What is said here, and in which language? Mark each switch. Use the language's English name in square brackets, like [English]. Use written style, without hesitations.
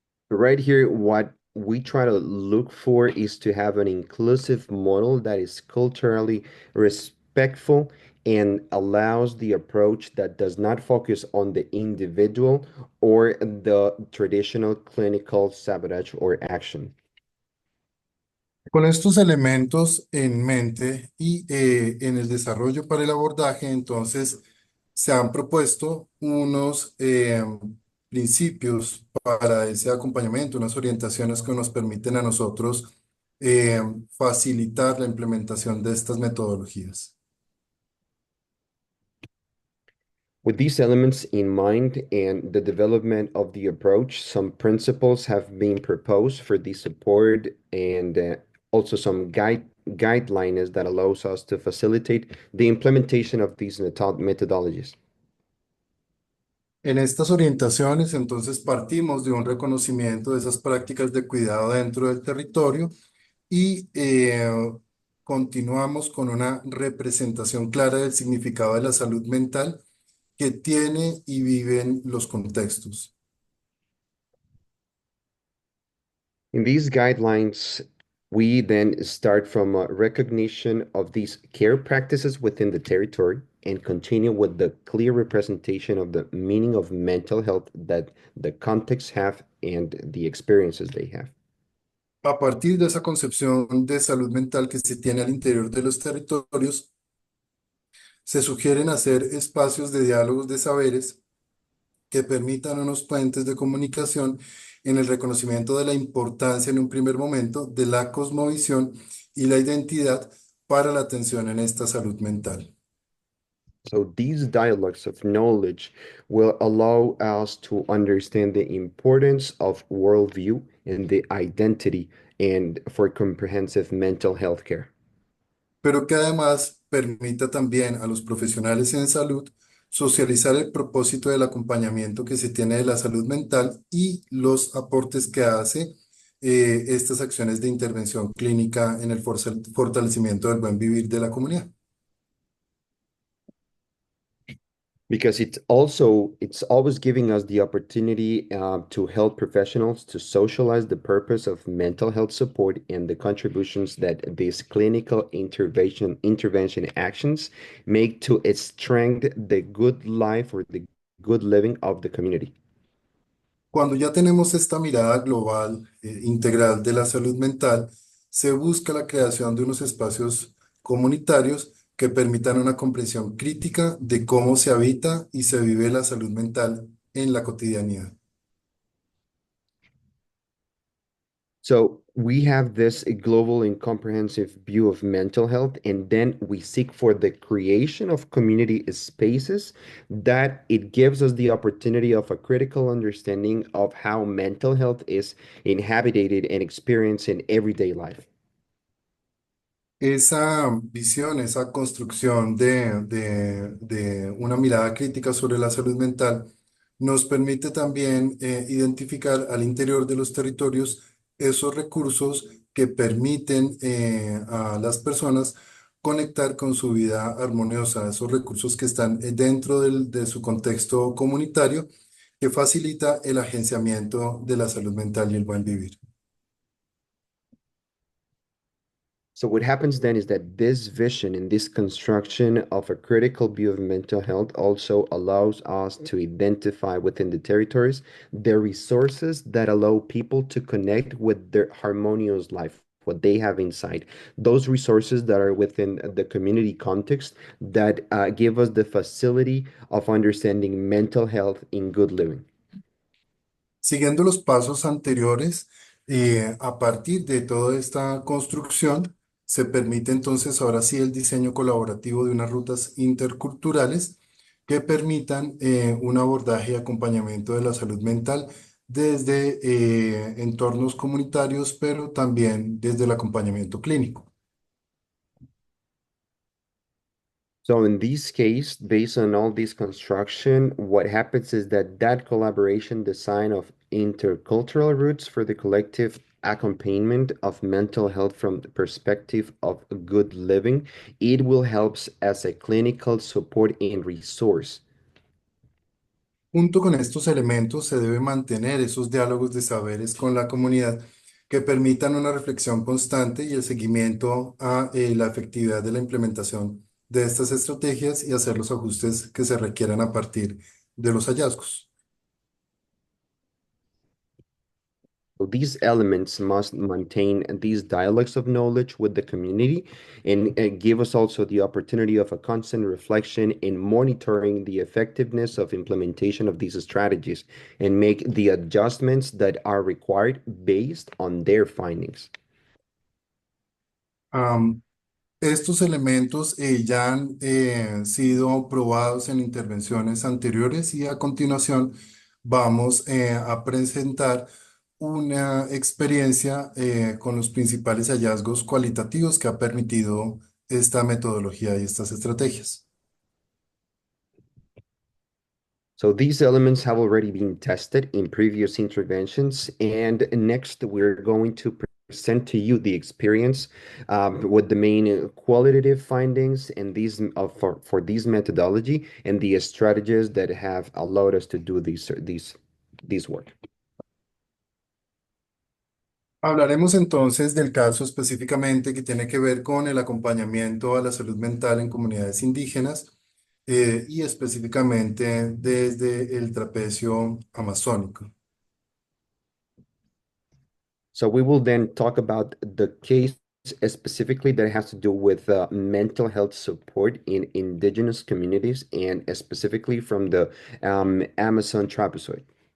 [English] Right here, what we try to look for is to have an inclusive model that is culturally respectful and allows the approach that does not focus on the individual or the traditional clinical sabotage or action. [Spanish] Con estos elementos en mente y en el desarrollo para el abordaje, entonces se han propuesto unos principios para ese acompañamiento, unas orientaciones que nos permiten a nosotros facilitar la implementación de estas metodologías. [English] With these elements in mind and the development of the approach, some principles have been proposed for the support and also some guidelines that allows us to facilitate the implementation of these methodologies. [Spanish] En estas orientaciones, entonces, partimos de un reconocimiento de esas prácticas de cuidado dentro del territorio y continuamos con una representación clara del significado de la salud mental que tiene y viven los contextos. [English] In these guidelines, we then start from a recognition of these care practices within the territory and continue with the clear representation of the meaning of mental health that the contexts have and the experiences they have. [Spanish] A partir de esa concepción de salud mental que se tiene al interior de los territorios, se sugieren hacer espacios de diálogos de saberes que permitan unos puentes de comunicación en el reconocimiento de la importancia en un primer momento de la cosmovisión y la identidad para la atención en esta salud mental. [English] So these dialogues of knowledge will allow us to understand the importance of worldview and the identity and for comprehensive mental health care. [Spanish] Pero que además permita también a los profesionales en salud socializar el propósito del acompañamiento que se tiene de la salud mental y los aportes que hace estas acciones de intervención clínica en el fortalecimiento del buen vivir de la comunidad. [English] Because it's always giving us the opportunity to help professionals to socialize the purpose of mental health support and the contributions that these clinical intervention actions make to its strength the good life or the good living of the community. [Spanish] Cuando ya tenemos esta mirada global, integral de la salud mental, se busca la creación de unos espacios comunitarios que permitan una comprensión crítica de cómo se habita y se vive la salud mental en la cotidianidad. [English] So we have this global and comprehensive view of mental health, and then we seek for the creation of community spaces that it gives us the opportunity of a critical understanding of how mental health is inhabited and experienced in everyday life. [Spanish] Esa visión, esa construcción de una mirada crítica sobre la salud mental nos permite también identificar al interior de los territorios esos recursos que permiten a las personas conectar con su vida armoniosa, esos recursos que están dentro de su contexto comunitario que facilita el agenciamiento de la salud mental y el buen vivir. [English] So what happens then is that this vision and this construction of a critical view of mental health also allows us to identify within the territories the resources that allow people to connect with their harmonious life, what they have inside. Those resources that are within the community context that give us the facility of understanding mental health in good living. [Spanish] Siguiendo los pasos anteriores, a partir de toda esta construcción, se permite entonces ahora sí el diseño colaborativo de unas rutas interculturales que permitan un abordaje y acompañamiento de la salud mental desde entornos comunitarios, pero también desde el acompañamiento clínico. [English] So in this case, based on all this construction, what happens is that that collaboration design of intercultural roots for the collective accompaniment of mental health from the perspective of good living, it will help as a clinical support and resource. [Spanish] Junto con estos elementos se debe mantener esos diálogos de saberes con la comunidad que permitan una reflexión constante y el seguimiento a la efectividad de la implementación de estas estrategias y hacer los ajustes que se requieran a partir de los hallazgos. [English] So these elements must maintain these dialogues of knowledge with the community and give us also the opportunity of a constant reflection in monitoring the effectiveness of implementation of these strategies and make the adjustments that are required based on their findings. [Spanish] Estos elementos ya han sido probados en intervenciones anteriores y a continuación vamos a presentar una experiencia con los principales hallazgos cualitativos que ha permitido esta metodología y estas estrategias. [English] So these elements have already been tested in previous interventions, and next we're going to present to you the experience with the main qualitative findings and these for these methodology and the strategies that have allowed us to do these work. [Spanish] Hablaremos entonces del caso específicamente que tiene que ver con el acompañamiento a la salud mental en comunidades indígenas y específicamente desde el trapecio amazónico. [English] So we will then talk about the case specifically that has to do with mental health support in indigenous communities and specifically from the Amazon trapezoid.